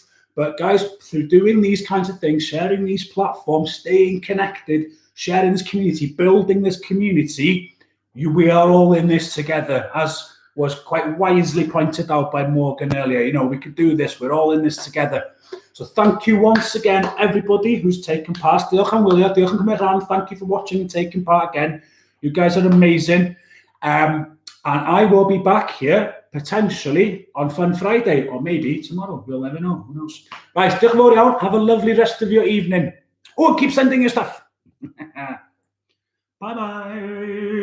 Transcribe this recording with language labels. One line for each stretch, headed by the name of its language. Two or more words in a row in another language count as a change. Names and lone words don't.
English: But guys, through doing these kinds of things, sharing these platforms, staying connected, sharing this community, building this community, we are all in this together, as was quite wisely pointed out by Morgan earlier. You know, we could do this. We're all in this together. So thank you once again, everybody who's taken part.
Welsh: Diolch am wylio, diolch am cymryd rhan.
English: Thank you for watching and taking part again. You guys are amazing. And I will be back here potentially on Fun Friday, or maybe tomorrow. We'll never know. Who knows? Right,
Welsh: diolch yn fawr iawn.
English: Have a lovely rest of your evening. Oh, keep sending your stuff. Bye-bye.